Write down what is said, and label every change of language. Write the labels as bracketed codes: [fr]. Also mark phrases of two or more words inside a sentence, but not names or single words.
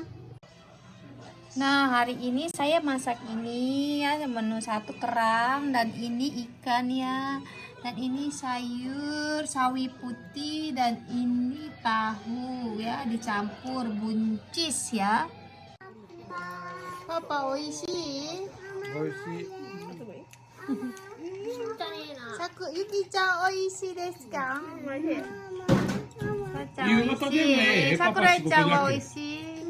[id] Nah, hari ini saya masak ini ya, menu satu kerang, dan ini ikan ya, dan ini sayur sawi putih, dan ini tahu ya, dicampur buncis ya. [ja] パパ美味しい? 美味しい. ユキちゃん美味しいですか? さくらちゃんは美味しい?